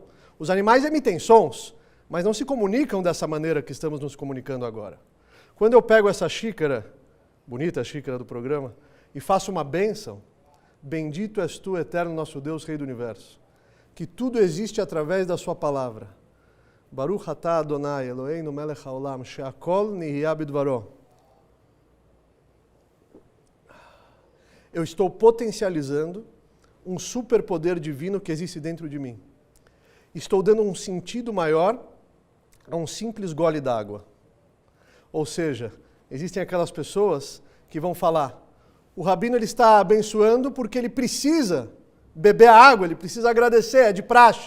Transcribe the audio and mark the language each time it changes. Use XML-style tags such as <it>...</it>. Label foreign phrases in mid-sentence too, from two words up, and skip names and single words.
<pt>Os animais emitem sons, mas não se comunicam dessa maneira que estamos nos comunicando agora. Quando eu pego essa xícara, bonita xícara do programa, e faço uma bênção, bendito és tu, eterno nosso Deus, Rei do Universo, que tudo existe através da sua palavra.</pt> <he>ברוך אתה אדוני אלוהינו מלך העולם, שהכל נהיה בדברו.</he> <pt>Eu estou potencializando um superpoder divino que existe dentro de mim. Estou dando um sentido maior a um simples gole d'água. Ou seja, existem aquelas pessoas que vão falar, o rabino ele está abençoando porque ele precisa beber a água, ele precisa agradecer, é de praxe.</pt>